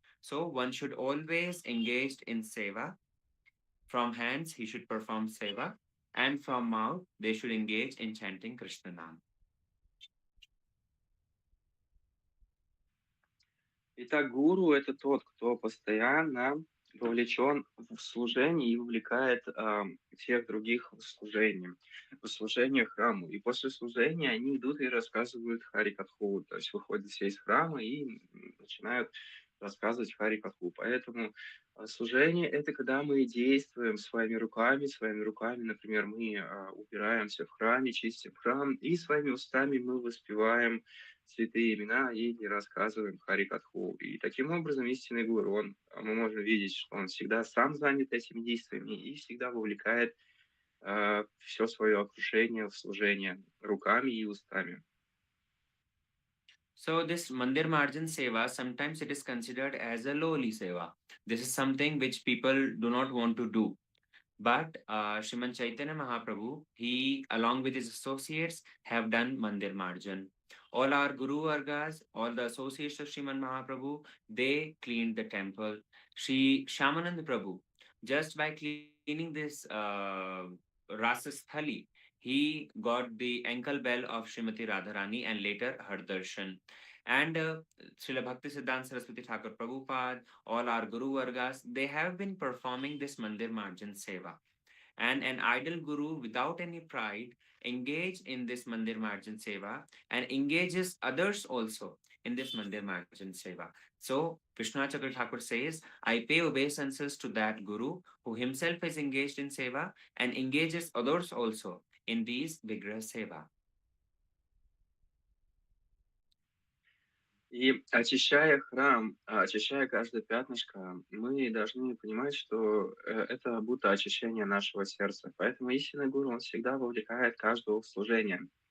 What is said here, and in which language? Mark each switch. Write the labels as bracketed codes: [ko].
[en] So one should always engage in seva. From hands, he should perform seva, and from mouth, they should engage in chanting Krishna Nam. [ru] Итак, гуру — это тот, кто постоянно вовлечен в служение и увлекает всех других в служение храму. И после служения они идут и рассказывают Харикатху, то есть выходят все из храма и начинают рассказывать Харикатху. Поэтому служение — это когда мы действуем своими руками, например, мы убираемся в храме, чистим храм, и своими устами мы воспеваем святые имена и рассказываем Харикатху. И таким образом истинный гуру, мы можем видеть, что он всегда сам занят этими действиями и всегда вовлекает все свое окружение в служение руками и устами. [en] So this Mandir Marjan Seva, sometimes it is considered as a lowly Seva. This is something which people do not want to do. But Sriman Chaitanya Mahaprabhu, he along with his associates have done Mandir Marjan. All our Guru Vargas, all the associates of Sriman Mahaprabhu, they cleaned the temple. Sri Shamanand Prabhu, just by cleaning this Rasasthali, he got the ankle bell of Srimati Radharani and later her darshan. And Srila Bhakti Siddhanta Saraswati Thakur Prabhupada, all our Guru Vargas, they have been performing this Mandir Marjan Seva. And an idle guru without any pride engage in this Mandir Marjan Seva and engages others also in this Mandir Marjan Seva. So Vishwanath Chakravarti Thakur says, I pay obeisances to that Guru who himself is engaged in Seva and engages others also in these vigorous Seva. [ru] И очищая храм, очищая каждое пятнышко, мы должны понимать, что это будто очищение нашего сердца. Поэтому истинный гуру, он всегда вовлекает каждого в служение.